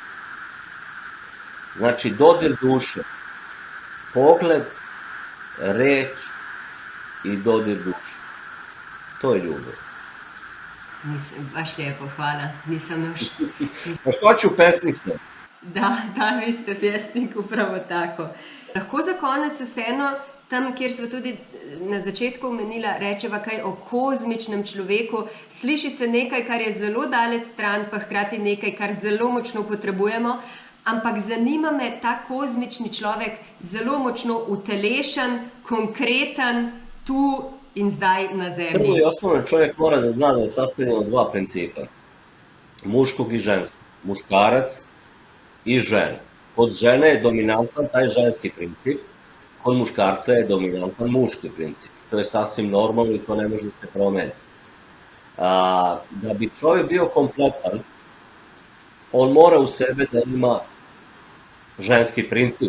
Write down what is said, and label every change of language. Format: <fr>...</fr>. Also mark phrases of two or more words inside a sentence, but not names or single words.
<sr>Znači, dodir duše, pogled, reč i dodir duše. To je ljubav.</sr> <hr>Baš lijepo, hvala. Nisam još...</hr> <sr>Pa što ću pesnik sam?</sr> <hr>Da, vi ste pjesnik, upravo tako.</hr> <sl>Lahko za konec vseeno, tam, kjer smo tudi na začetku omenila, rečeva kaj o kozmičnem človeku. Sliši se nekaj, kar je zelo daleč stran, pa hkrati nekaj, kar zelo močno potrebujemo, ampak zanima me ta kozmični človek zelo močno utelešen, konkreten, tu in zdaj na zemlji.</sl> <sr>Prvo i osnovno čovjek mora da zna da je sastavljen od dva principa. Muškog i ženskog. Muškarac i žena. Kod žene je dominantan taj ženski princip, kod muškarca je dominantan muški princip. To je sasvim normalno i to ne može da se promeni. Da bi čovjek bio kompletan, on mora u sebe da ima ženski princip.</sr>